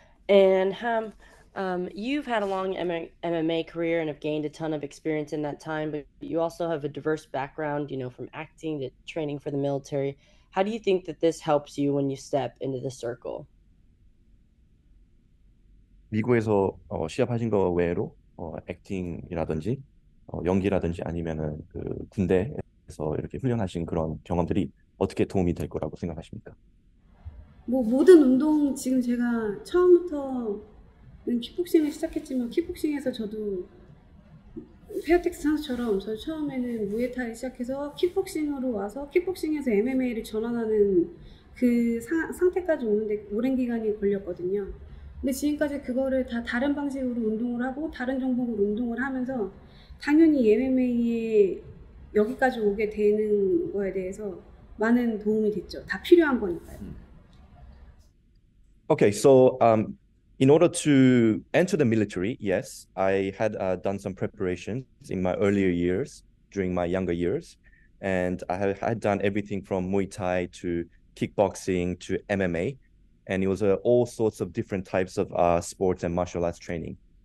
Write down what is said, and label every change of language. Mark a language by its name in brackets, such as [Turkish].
[English] And you've had a long MMA career and have gained a ton of experience in that time, but you also have a diverse background, you know, from acting to training for the military. How do you think that this helps you when you step into the circle? [Korean] 미국에서 시합하신 거 외에도 액팅이라든지 연기라든지 아니면은 그 군대에서 이렇게 훈련하신 그런 경험들이 어떻게 도움이 될 거라고 생각하십니까? 뭐 모든 운동 지금 제가 처음부터는 킥복싱을 시작했지만 킥복싱에서 저도 페어텍스 선수처럼 저 처음에는 무에타이 시작해서 킥복싱으로 와서 킥복싱에서 MMA를 전환하는 그 상태까지 오는데 오랜 기간이 걸렸거든요. 근데 지금까지 그거를 다 다른 방식으로 운동을 하고 다른 종목으로 운동을 하면서 당연히 MMA에 여기까지 오게 되는 거에 대해서 많은 도움이 됐죠. 다 필요한 거니까요. [English] Okay, so in order to enter the military, yes, I had done some preparations in my earlier years, during my younger years, and I had done everything from Muay Thai to kickboxing to MMA, and it was all sorts of different types of sports and martial arts training.